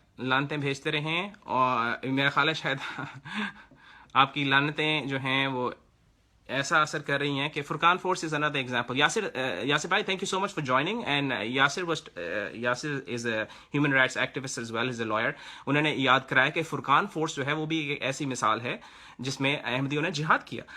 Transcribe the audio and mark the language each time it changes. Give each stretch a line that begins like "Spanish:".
Urdu: لعنتیں بھیجتے رہیں اور میرا خیال ہے شاید آپ کی لعنتیں جو ہیں وہ ایسا اثر کر رہی ہیں کہ فرقان force is
English: another example. Yasir بھائی, thank you so much for joining. And Yasir is a human rights activist as well, is a lawyer.
Urdu: انہوں نے یاد کرایا کہ فرقان فورس جو ہے وہ بھی ایک ایسی مثال ہے جس میں احمدیوں نے جہاد کیا.